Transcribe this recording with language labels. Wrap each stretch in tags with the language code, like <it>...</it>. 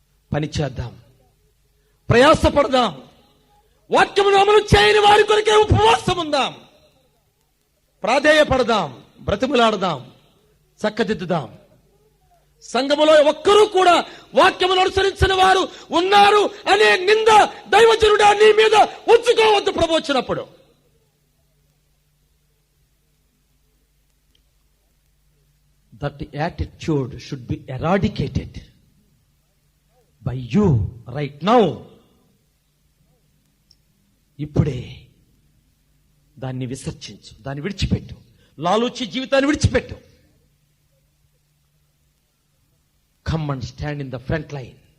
<te>పని చేద్దాం, ప్రయాసపడదాం, వాక్యమును అమలు చేయని వారి కొరకే ఉపవాసం ఉందాం, ప్రాధేయపడదాం, బ్రతిమలాడదాం, చక్కదిద్దుదాం. సంఘములో ఒక్కరూ కూడా వాక్యమును అనుసరించిన వారు ఉన్నారు అనే నింద దైవజనుడా నీ మీద ఉంచుకోవద్దు ప్రభు వచ్చినప్పుడు.</te> <en>That attitude should be eradicated by you right now.</en> <te>ఇప్పుడే దాన్ని విసర్జించు, దాన్ని విడిచిపెట్టు, లాలూచి జీవితాన్ని విడిచిపెట్టు.</te> <en>Come and stand in the front line.</en>